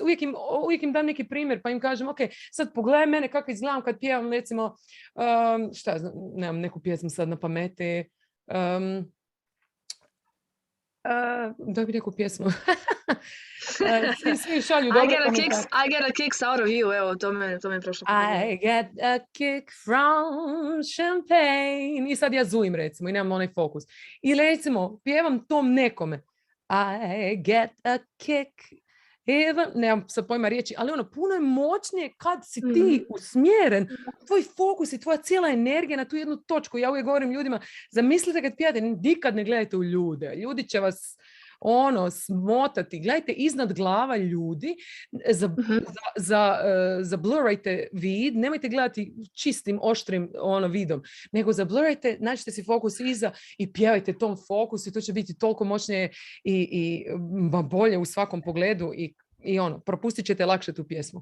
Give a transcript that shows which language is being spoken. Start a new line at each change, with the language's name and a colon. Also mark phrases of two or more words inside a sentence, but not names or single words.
Croatian: Uvijek im dam neki primjer pa im kažem ok, sad pogledaj mene kako izgledam kad pjevam recimo nemam neku pjesmu sad na pameti. Da bi neku pjesmu. Svi šalju dobro komentar.
English: I get a kick out of you.
Croatian: Evo, to me je prošlo.
English: I get a kick from champagne.
Croatian: I sad ja zujim recimo i nemam onaj fokus. I recimo, pjevam tom nekome.
English: I get a kick.
Croatian: Nemam sad pojma riječi, ali puno je moćnije kad si ti usmjeren, tvoj fokus i tvoja cijela energija na tu jednu točku. Ja uvijek govorim ljudima, zamislite kad pijate, nikad ne gledajte u ljude. Ljudi će vas smotati. Gledajte iznad glava ljudi, zablurajte vid, nemojte gledati čistim, oštrim vidom, nego zablurajte, nađite si fokus iza i pjevajte tom fokusu i to će biti toliko moćnije i bolje u svakom pogledu i propustit ćete lakše tu pjesmu.